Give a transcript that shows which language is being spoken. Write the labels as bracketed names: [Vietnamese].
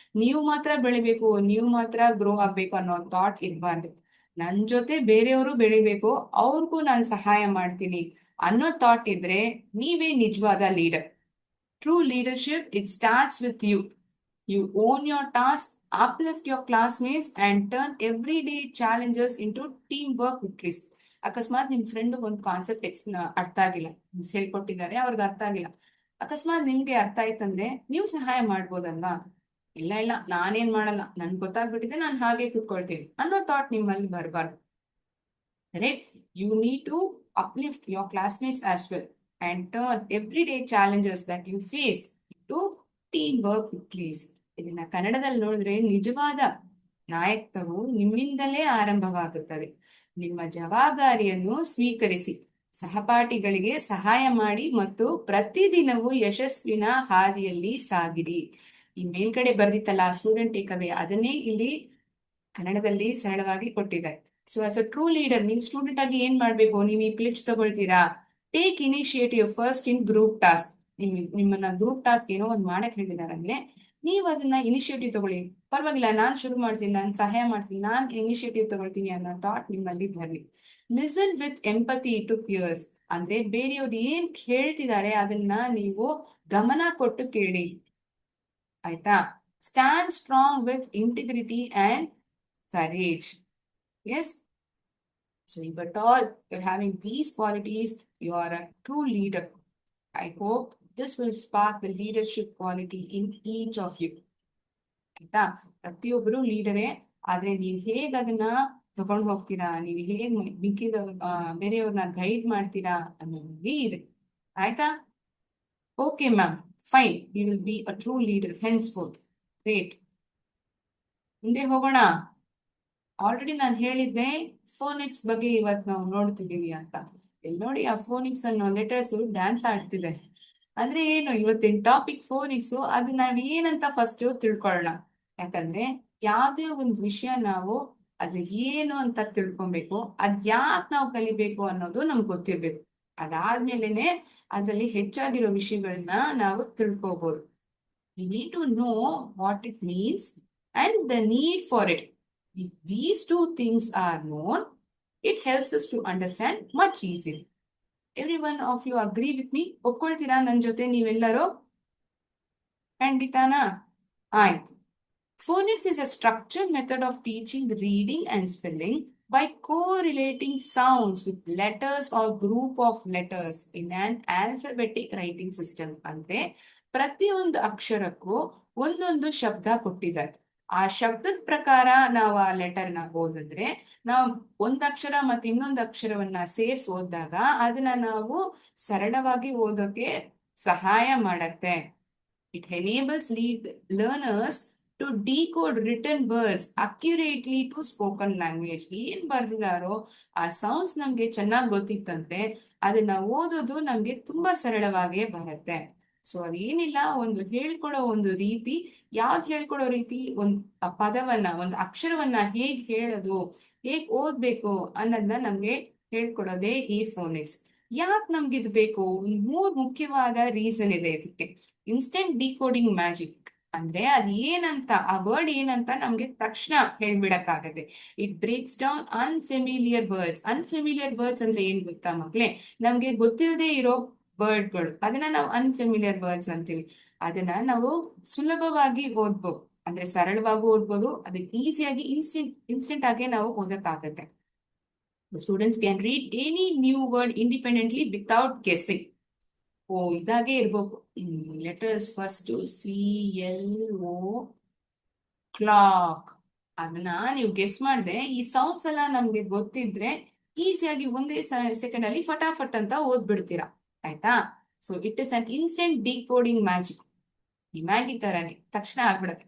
[Kannada] ನೀವು ಮಾತ್ರ ಬೆಳಿಬೇಕು, ನೀವು ಮಾತ್ರ ಗ್ರೋ ಆಗ್ಬೇಕು ಅನ್ನೋ ಥಾಟ್ ಇರಬಾರ್ದು. ನನ್ ಜೊತೆ ಬೇರೆಯವರು ಬೆಳಿಬೇಕು, ಅವ್ರಿಗೂ ನಾನು ಸಹಾಯ ಮಾಡ್ತೀನಿ ಅನ್ನೋ ಥಾಟ್ ಇದ್ರೆ ನೀವೇ ನಿಜವಾದ leader. [English] True leadership it starts with you. You own your task, uplift your classmates and turn everyday challenges into team work victories. [Kannada] ಅಕಸ್ಮಾತ್ ನಿಮ್ ಫ್ರೆಂಡ್ ಒಂದು ಕಾನ್ಸೆಪ್ಟ್ ಅರ್ಥ ಆಗಿಲ್ಲ, ಮಿಸ್ ಹೇಳ್ಕೊಟ್ಟಿದ್ದಾರೆ, ಅವ್ರಿಗೆ ಅರ್ಥ ಆಗಿಲ್ಲ. ಅಕಸ್ಮಾತ್ ನಿಮ್ಗೆ ಅರ್ಥ ಆಯ್ತಂದ್ರೆ ನೀವು ಸಹಾಯ ಮಾಡ್ಬೋದಲ್ವಾ? ಇಲ್ಲ ಇಲ್ಲ, ನಾನೇನ್ ಮಾಡಲ್ಲ, ನನ್ ಗೊತ್ತಾಗ್ಬಿಟ್ಟಿದೆ, ನಾನು ಹಾಗೆ ಕೂತ್ಕೊಳ್ತೀನಿ ಅನ್ನೋ ಥಾಟ್ ನಿಮ್ಮಲ್ಲಿ ಬರಬಾರ್ದು. [English] Correct? You need to uplift your classmates as well and turn everyday challenges that you face into teamwork victories. [Kannada] ಇದನ್ನ ಕನ್ನಡದಲ್ಲಿ ನೋಡಿದ್ರೆ ನಿಜವಾದ ನಾಯಕತ್ವವು ನಿಮ್ಮಿಂದಲೇ ಆರಂಭವಾಗುತ್ತದೆ. ನಿಮ್ಮ ಜವಾಬ್ದಾರಿಯನ್ನು ಸ್ವೀಕರಿಸಿ, ಸಹಪಾಠಿಗಳಿಗೆ ಸಹಾಯ ಮಾಡಿ ಮತ್ತು ಪ್ರತಿದಿನವೂ ಯಶಸ್ವಿನ ಹಾದಿಯಲ್ಲಿ ಸಾಗಿರಿ. ಈ ಮೇಲ್ಗಡೆ ಬರ್ದಿತ್ತಲ್ಲ ಸ್ಟೂಡೆಂಟ್ ಟೇಕ್ ಅವೇ, ಅದನ್ನೇ ಇಲ್ಲಿ ಕನ್ನಡದಲ್ಲಿ ಸರಳವಾಗಿ ಕೊಟ್ಟಿದ್ದಾರೆ. [English] so as a true leader, [Kannada] ನೀವು ಸ್ಟೂಡೆಂಟ್ ಆಗಿ ಏನ್ ಮಾಡ್ಬೇಕು, ನೀವು ಈ ಪ್ಲಿಚ್ ತಗೊಳ್ತೀರಾ, [English] Take initiative first in group task. [Kannada] ನಿಮ್ಮನ್ನ ಗ್ರೂಪ್ ಟಾಸ್ಕ್ ಏನೋ ಒಂದು ಮಾಡಕ್ ಹೇಳಿದಾರಂದ್ರೆ ನೀವು ಅದನ್ನ ಇನಿಷಿಯೇಟಿವ್ ತಗೊಳ್ಳಿ. ಪರವಾಗಿಲ್ಲ, ನಾನ್ ಶುರು ಮಾಡ್ತೀನಿ, ನಾನು ಸಹಾಯ ಮಾಡ್ತೀನಿ, ನಾನ್ ಇನಿಷಿಯೇಟಿವ್ ತಗೊಳ್ತೀನಿ ಅನ್ನೋ ಥಾಟ್ ನಿಮ್ಮಲ್ಲಿ ಬರಲಿ. [English] listen with empathy to peers, [Kannada] ಅಂದ್ರೆ ಬೇರೆಯವ್ರು ಏನ್ ಹೇಳ್ತಿದ್ದಾರೆ ಅದನ್ನ ನೀವು ಗಮನ ಕೊಟ್ಟು ಕೇಳಿ, ಆಯ್ತಾ. [English] Stand strong with integrity and courage. Yes. So if at all you're having these qualities, you are a true leader. I hope this will spark the leadership quality in each of you. [Kannada] ಆಯ್ತಾ, ಪ್ರತಿಯೊಬ್ಬರು ಲೀಡರೇ, ಆದ್ರೆ ನೀವು ಹೇಗ್ ಅದನ್ನ ತಗೊಂಡು ಹೋಗ್ತೀರಾ, ನೀವು ಹೇಗ್ ಮಿಕ್ಕಿದ ಬೇರೆಯವ್ರನ್ನ ಗೈಡ್ ಮಾಡ್ತೀರಾ ಅನ್ನೋದು ಇದೆ. ಆಯ್ತಾ? [English] Okay ma'am, fine, we will be a true leader henceforth. Great. [Kannada] ಮುಂದೆ ಹೋಗೋಣ. ಆಲ್ರೆಡಿ ನಾನು ಹೇಳಿದ್ದೆ ಫೋನಿಕ್ಸ್ ಬಗ್ಗೆ ಇವತ್ತು ನಾವು ನೋಡ್ತಿದ್ದೀವಿ ಅಂತ. ಇಲ್ಲಿ ನೋಡಿ, ಆ ಫೋನಿಕ್ಸ್ ಅನ್ನೋ ಲೆಟರ್ಸ್ ಡ್ಯಾನ್ಸ್ ಆಡ್ತಿದೆ. ಅಂದ್ರೆ ಏನು, ಇವತ್ತಿನ ಟಾಪಿಕ್ ಫೋನಿಕ್ಸ್. ಅದು ನಾವ್ ಏನಂತ ಫಸ್ಟ್ ತಿಳ್ಕೊಳ್ಳೋಣ. ಯಾಕಂದ್ರೆ ಯಾವ್ದೇ ಒಂದು ವಿಷಯ ನಾವು ಅದು ಏನು ಅಂತ ತಿಳ್ಕೊಬೇಕು, ಅದ್ ಯಾಕೆ ನಾವು ಕಲಿಬೇಕು ಅನ್ನೋದು ನಮ್ಗೆ ಗೊತ್ತಿರ್ಬೇಕು. ಅದಾದ್ಮೇಲೆನೆ ಅದ್ರಲ್ಲಿ ಹೆಚ್ಚಾಗಿರೋ ವಿಷಯಗಳನ್ನ ನಾವು ತಿಳ್ಕೊಬಹುದು. [English] We need to know what it means and the need for it. If these two things are known, it helps us to understand much easier. Every one of you agree with me? [Kannada] ಒಪ್ಕೊಳ್ತೀರಾ ನನ್ನ ಜೊತೆ ನೀವೆಲ್ಲರೂ? ಖಂಡಿತಾನಾ? ಆಯ್ತು. [English] Phonics is a structured method of teaching reading and spelling by correlating sounds with letters or group of letters in an alphabetic writing system. [Kannada] ಅಂದ್ರೆ ಪ್ರತಿಯೊಂದು ಅಕ್ಷರಕ್ಕೂ ಒಂದೊಂದು ಶಬ್ದ ಕೊಟ್ಟಿದ್ದಾರೆ. ಆ ಶಬ್ದದ ಪ್ರಕಾರ ನಾವು ಆ ಲೆಟರ್ನ ಓದಿದ್ರೆ, ನಾವು ಒಂದ್ ಅಕ್ಷರ ಮತ್ತೆ ಇನ್ನೊಂದು ಅಕ್ಷರವನ್ನ ಸೇರ್ಸಿ ಓದಿದಾಗ ಅದನ್ನ ನಾವು ಸರಳವಾಗಿ ಓದೋಕೆ ಸಹಾಯ ಮಾಡತ್ತೆ. [English] It enables learners to decode written words accurately to spoken language. [Kannada] ಏನ್ ಬರ್ದಿದಾರೋ ಆ ಸೌಂಡ್ಸ್ ನಮ್ಗೆ ಚೆನ್ನಾಗಿ ಗೊತ್ತಿತ್ತಂದ್ರೆ ಅದನ್ನ ಓದೋದು ನಮ್ಗೆ ತುಂಬಾ ಸರಳವಾಗೇ ಬರುತ್ತೆ. ಸೊ ಅದೇನಿಲ್ಲ, ಒಂದು ಹೇಳ್ಕೊಡೋ ಒಂದು ರೀತಿ. ಯಾವ್ದು ಹೇಳ್ಕೊಡೋ ರೀತಿ, ಒಂದ್ ಪದವನ್ನ, ಒಂದು ಅಕ್ಷರವನ್ನ ಹೇಗ್ ಹೇಳೋದು, ಹೇಗ್ ಓದ್ಬೇಕು ಅನ್ನೋದನ್ನ ನಮ್ಗೆ ಹೇಳ್ಕೊಡೋದೇ ಈ ಫೋನಿಕ್ಸ್. ಯಾಕೆ ನಮ್ಗೆ ಇದು ಬೇಕು? ಒಂದು 3 ಮುಖ್ಯವಾದ ರೀಸನ್ ಇದೆ ಇದಕ್ಕೆ. ಇನ್ಸ್ಟೆಂಟ್ ಡಿಕೋಡಿಂಗ್ ಮ್ಯಾಜಿಕ್ ಅಂದ್ರೆ ಅದ್ ಏನಂತ, ಆ ವರ್ಡ್ ಏನಂತ ನಮ್ಗೆ ತಕ್ಷಣ ಹೇಳ್ಬಿಡಕ್ಕಾಗತ್ತೆ. [English] It breaks down unfamiliar words. [Kannada] Unfamiliar words ಅಂದ್ರೆ ಏನ್ ಗೊತ್ತಾ ಮಕ್ಳೇ? ನಮ್ಗೆ ಗೊತ್ತಿಲ್ಲದೆ ಇರೋ ವರ್ಡ್ಗಳು, ಅದನ್ನ ನಾವು ಅನ್ಫೆಮಿಲಿಯರ್ ವರ್ಡ್ಸ್ ಅಂತೀವಿ. ಅದನ್ನ ನಾವು ಸುಲಭವಾಗಿ ಓದ್ಬೋದು, ಅಂದ್ರೆ ಸರಳವಾಗಿ ಓದ್ಬೋದು. ಅದನ್ನ ಈಸಿಯಾಗಿ ಇನ್ಸ್ಟೆಂಟ್ ಆಗಿ ನಾವು ಓದಕ್ಕಾಗತ್ತೆ. [English] The students can read any new word independently without guessing. [Kannada] ಓ, ಇದಾಗೆ ಇರ್ಬೇಕು. [English] Letters first CLO, clock. [Kannada] ಅದನ್ನ ನೀವು ಗೆಸ್ ಮಾಡಿದೆ, ಈ ಸೌಂಡ್ಸ್ ಎಲ್ಲ ನಮ್ಗೆ ಗೊತ್ತಿದ್ರೆ ಈಸಿಯಾಗಿ ಒಂದೇ ಸೆಕೆಂಡ್ ಅಲ್ಲಿ ಫಟಾಫಟ್ ಅಂತ ಓದ್ಬಿಡ್ತೀರಾ. ಆಯ್ತಾ? [English] So it is an instant decoding magic. [Kannada] ಈ ಮ್ಯಾಗಿ ತರಾನೇ ತಕ್ಷಣ ಆಗ್ಬಿಡತ್ತೆ.